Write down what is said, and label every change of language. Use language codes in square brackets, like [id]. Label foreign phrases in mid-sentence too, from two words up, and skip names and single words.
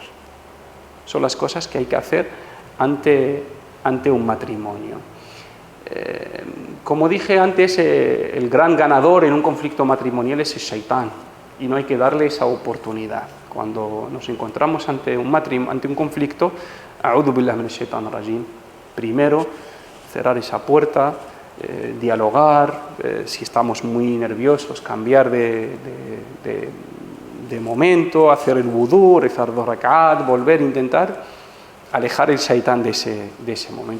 [es] Son las cosas que hay que hacer ante un matrimonio. Como dije antes, el gran ganador en un conflicto matrimonial es el shaitán, y no hay que darle esa oportunidad. Cuando nos encontramos ante un conflicto, [ar] أعوذ بالله من الشيطان الرجيم, [es] primero cerrar esa puerta, dialogar, si estamos muy nerviosos, cambiar de momento, hacer el vudú, rezar 2 rak'at, volver, intentar alejar el shaitán de ese momento.